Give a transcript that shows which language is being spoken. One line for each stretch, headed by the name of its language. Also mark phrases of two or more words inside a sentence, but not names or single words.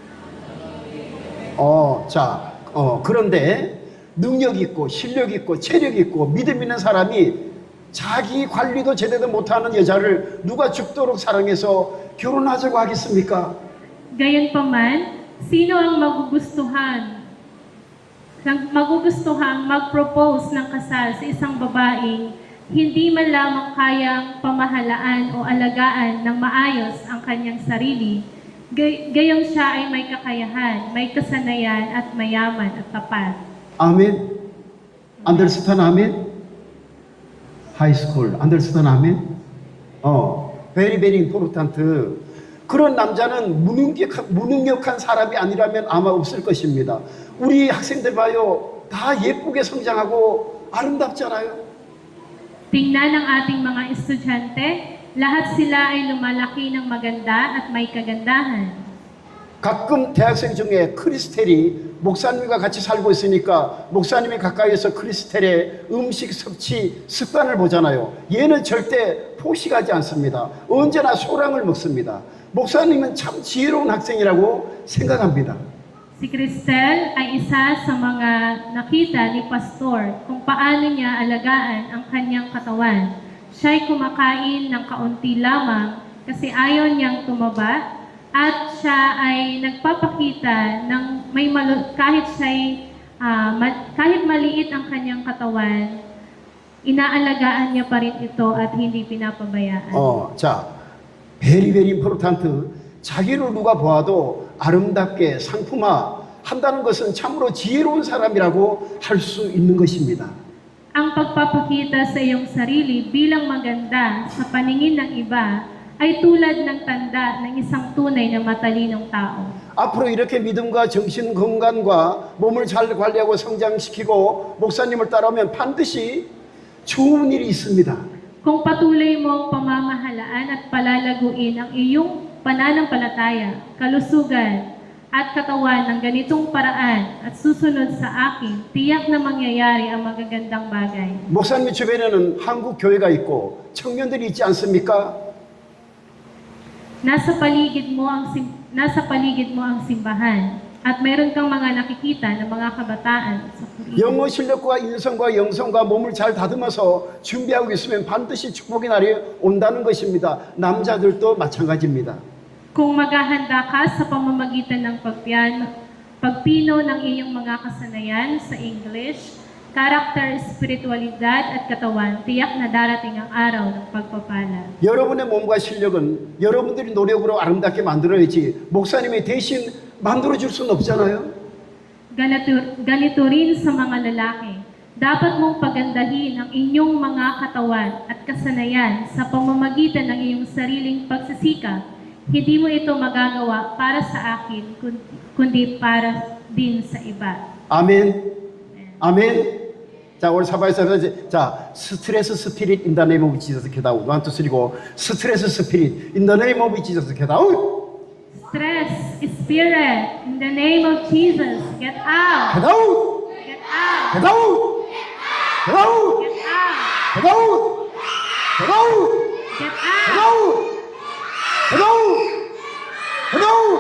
Korean: 자, 그런데 능력 있고 실력 있고 체력 있고 믿음 있는 사람이 자기 관리도 제대로 못하는 여자를 누가 죽도록 사랑해서 결혼하자고 하겠습니까?
Filipino: Gayunpaman, sino ang magugustuhang mag-propose ng kasal sa isang babaeng hindi man lamang kayang pamahalaan o alagaan ng maayos ang kanyang sarili, gayong siya ay may kakayahan, may kasanayan at mayaman at tapat.
Korean: 아멘.
English: Understand 아멘? High school. Understand 아멘? Very very important.
Korean: 그런 남자는 무능력한 사람이 아니라면 아마 없을 것입니다. 우리 학생들 봐요. 다 예쁘게 성장하고 아름답잖아요.
Filipino: Tingnan ang ating mga estudyante, lahat sila ay lumalaki ng maganda at may kagandahan.
Korean: 가끔 대학생 중에 크리스텔이 목사님과 같이 살고 있으니까 목사님이 가까이에서 크리스텔의 음식 섭취 습관을 보잖아요. 얘는 절대 포식하지 않습니다. 언제나 소량을 먹습니다. 목사님은 참 지혜로운 학생이라고 생각합니다.
Filipino: Si Cristel ay isa sa mga nakita ni Pastor kung paano niya alagaan ang kanyang katawan. Siya'y kumakain ng kaunti lamang kasi ayaw niyang tumaba at siya ay nagpapakita ng kahit maliit ang kanyang katawan, inaalagaan niya pa rin ito at hindi pinapabayaan.
Korean: 자,
English: very very important.
Korean: 자기를 누가 보아도 아름답게 상품화 한다는 것은 참으로 지혜로운 사람이라고 할 수 있는 것입니다.
Filipino: Ang pagpapakita sa iyong sarili bilang maganda sa paningin ng iba ay tulad ng tanda ng isang tunay na matalinong tao.
Korean: 앞으로 이렇게 믿음과 정신 건강과 몸을 잘 관리하고 성장시키고 목사님을 따라오면 반드시 좋은 일이 있습니다.
Filipino: Kung patuloy mong pamamahalaan at palalaguin ang iyong pananampalataya, kalusugan, at katawan ng ganitong paraan at susunod sa akin, tiyak na mangyayari ang magagandang bagay.
Korean: 목사님 주변에는 한국 교회가 있고 청년들이 있지 않습니까?
Filipino: Nasa paligid mo ang simbahan at mayroon kang mga nakikita ng mga kabataan sa Korea.
Korean: 영어 실력과 인성과 영성과 몸을 잘 다듬어서 준비하고 있으면 반드시 축복의 날이 온다는 것입니다. 남자들도 마찬가지입니다.
Filipino: Kung maghahanda ka sa pamamagitan ng pagpino ng iyong mga kasanayan sa English, karakter, espiritualidad at katawan, tiyak na darating ang araw ng pagpapala.
Korean: 여러분의 몸과 실력은 여러분들이 노력으로 아름답게 만들어야지 목사님이 대신 만들어줄 수는 없잖아요.
Filipino: Ganito rin sa mga lalaki. Dapat mong pagandahin ang inyong mga katawan at kasanayan sa pamamagitan ng iyong sariling pagsisikap. Hindi mo ito magagawa para sa akin, kundi para din sa iba.
Korean: 아멘. 아멘. 자, 오늘 사바에서 자,
English: stress spirit in the name of Jesus get out. 1, 2, 3고 stress spirit in the name of Jesus get out. Stress, spirit, in the name of Jesus, get out. Get out. Get out. Get out. Get out. Get out. Get out. Get out. Get Get out. out. Get out. Get out.